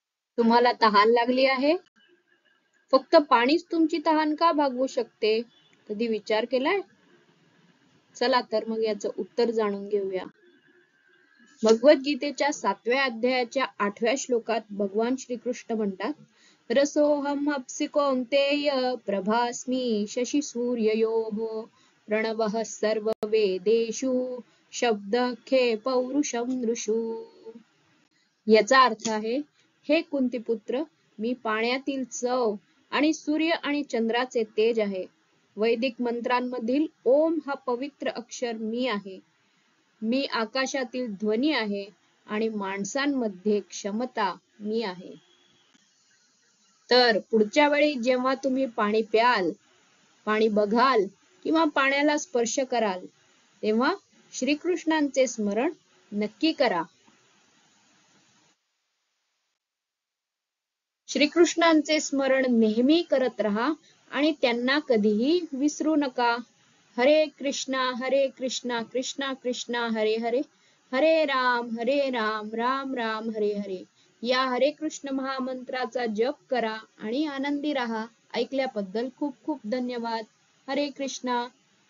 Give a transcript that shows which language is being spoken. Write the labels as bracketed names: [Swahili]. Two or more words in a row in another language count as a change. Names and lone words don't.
[Marathi] तुम्हाला तहान लागली आहे? फक्त पाणीच तुमची तहान का भागवू शकते? कधी विचार केलाय? चला तर मग याचं उत्तर जाणून घेऊया. भगवद्गीतेच्या 7व्या अध्यायाच्या 8व्या श्लोकात भगवान श्रीकृष्ण म्हणतात, [Sanskrit] रसोहम अपसि कौन्तेय प्रभास्मी शशी सूर्ययोः प्रणवः सर्ववेदेषु शब्दखे पौरुषम नृषु. [Marathi] याचा अर्थ आहे, हे कुंतीपुत्र, मी पाण्यातील चव आणि सूर्य आणि चंद्राचे तेज आहे. वैदिक मंत्रांमधील ओम हा पवित्र अक्षर मी आहे. मी आकाशातील ध्वनी आहे आणि माणसांमध्ये क्षमता मी आहे. तर पुढच्या वेळी जेव्हा तुम्ही पाणी प्याल, पाणी बघाल किंवा पाण्याला स्पर्श कराल, तेव्हा श्रीकृष्णांचे स्मरण नक्की करा. श्रीकृष्णांचे स्मरण नेहमी करत राहा आणि त्यांना कधीही विसरू नका. [Sanskrit] हरे कृष्णा कृष्णा कृष्णा हरे हरे, हरे राम राम राम हरे हरे. [Marathi] या हरे कृष्ण महामंत्राचा जप करा आणि आनंदी राहा. ऐकल्याबद्दल खूप खूप धन्यवाद. हरे कृष्णा.